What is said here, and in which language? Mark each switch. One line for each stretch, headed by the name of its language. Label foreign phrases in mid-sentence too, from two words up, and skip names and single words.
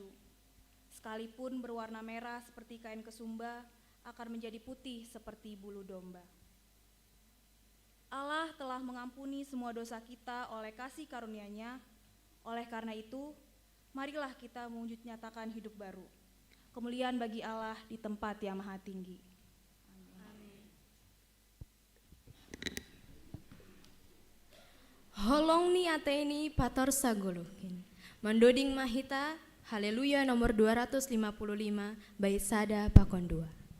Indonesian: Sekalipun berwarna merah seperti kain kesumba, akan menjadi putih seperti bulu domba. Allah telah mengampuni semua dosa kita oleh kasih karunia-Nya. Oleh karena itu, marilah kita mewujud nyatakan hidup baru. Kemuliaan bagi Allah di tempat yang maha tinggi. Amin.
Batak Simalungun: Holong ni ateni pator sagolukin. Mandoding mahita, haleluya nomor 255, bait sada pakon 2.